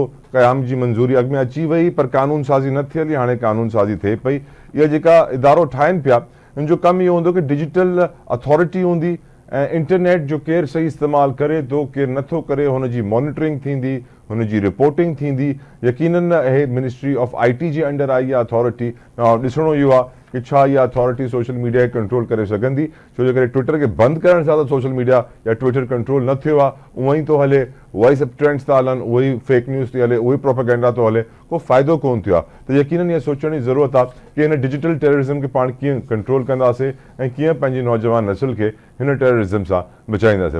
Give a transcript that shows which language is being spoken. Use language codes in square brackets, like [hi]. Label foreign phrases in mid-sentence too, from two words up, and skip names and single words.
[sd] क़याम जी मंज़ूरी अॻु में अची वई, पर कानून साज़ी न थियली, हाणे कानून साज़ी थिए पई। इहा जेका इदारो ठाहिनि पिया, हिन जो कमु इहो हूंदो कि [en] digital authority [sd] हूंदी ऐं इंटरनेट जो केरु सही इस्तेमालु करे थो, केरु नथो करे, हुनजी मॉनिटरिंग थींदी, हुनजी रिपोर्टिंग थींदी। यकीनन हे मिनिस्ट्री ऑफ IT जे अंडर आई आहे अथॉरिटी। ॾिसणो इहो आहे कि छा इहा अथॉरिटी [en] social media [sd] खे कंट्रोल करे सघंदी, छो जे करे ट्विटर खे बंदि करण सां त [en] social media [sd] या ट्विटर कंट्रोल न थियो आहे, उअं ई थो हले, उहा ई सभु ट्रेंड्स था हलनि, उहो ई [en] fake news [sd] थी हले, उहो ई प्रोपेगेंडा थो हले, को फ़ाइदो कोन थियो आहे। त यकीनन इहा सोचण जी ज़रूरत आहे कि हिन [en] digital terrorism [sd] खे पाण कीअं कंट्रोल कंदासीं ऐं कीअं पंहिंजी नौजवान नस्ल खे हिन टेररिज़म सां बचाईंदासीं।